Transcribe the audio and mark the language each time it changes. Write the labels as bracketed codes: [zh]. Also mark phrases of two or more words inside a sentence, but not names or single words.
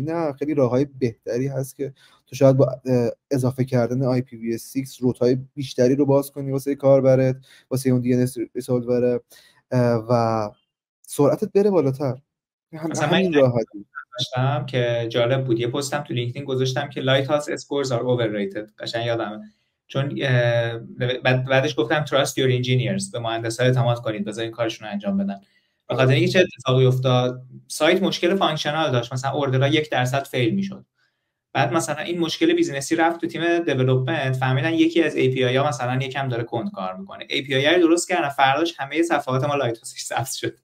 [fa] نه، خیلی راههای بهتری هست که تو شاید با اضافه کردن IPv6 روت‌های بیشتری رو باز کنی واسه کاربرت، واسه اون [en] DNS resolver [fa] و سرعتت بره بالاتر. همین راحتی. داشتم که جالب بود، یه پستم تو لینکدین گذاشتم که [en] Lighthouse scores are overrated, [fa] قشنگ یادمه، چون بعدش گفتم [en] trust your engineers، [fa] به مهندسا اعتماد کنید بذار این کارشون رو انجام بدن. به خاطر اینکه چه اتفاقی افتاد، سایت مشکل فانکشنال داشت، مثلا اوردرها 1% فیل میشد. بعد مثلا این مشکل بیزینسی رفت تو تیم دیولپمنت، فهمیدن یکی از API ها مثلا یکم داره کند کار میکنه، API رو درست کردن، فرداش همه صفحات ما لایت هاوسش ثبت شد.